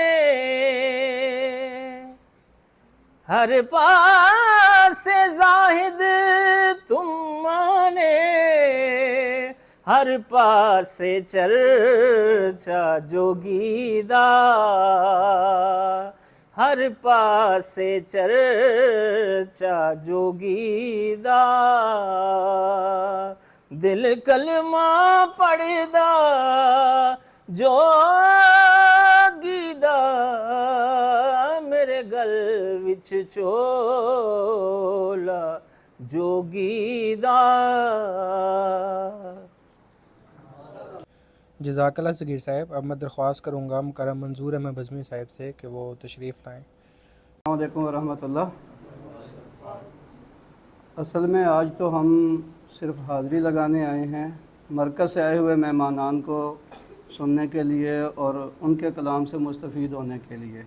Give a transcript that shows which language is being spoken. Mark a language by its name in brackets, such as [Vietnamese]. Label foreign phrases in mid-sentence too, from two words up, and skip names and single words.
[Punjabi] هر پاسے زاہد تم مانے هر پاسے چرچا جوگی دا هر پاسے چرچا جوگی دا हर पासे चर्चा जोगी दा دل کلمہ پڑھدا جو گیدا میرے گل وچ چولا جو گیدا. [Arabic] جزاک اللہ [Urdu] صغیر صاحب. اب میں درخواست کروں گا مکرم منظور احمد بزمی صاحب سے کہ وہ تشریف لائیں. [Arabic] السلام علیکم ورحمۃ اللہ. [Urdu] اصل میں آج تو ہم صرف حاضری لگانے آئے ہیں، مرکز سے آئے ہوئے مہمانان کو سننے کے لیے اور ان کے کلام سے مستفید ہونے کے لیے.